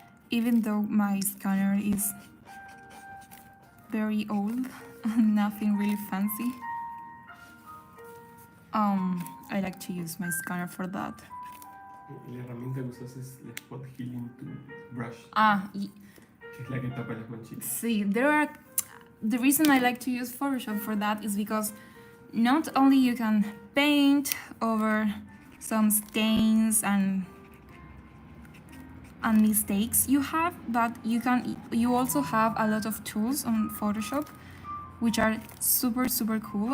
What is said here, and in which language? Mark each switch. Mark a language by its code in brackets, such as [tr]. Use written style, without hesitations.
[en] Even though my scanner is very old and nothing really fancy, I like to use my scanner for that. [es] La herramienta que usas es la Spot Healing Brush. Que es la que tapa las manchitas. [en] See, the reason I like to use Photoshop for that is because not only you can paint over some stains and mistakes you have, but you also have a lot of tools on Photoshop which are super cool.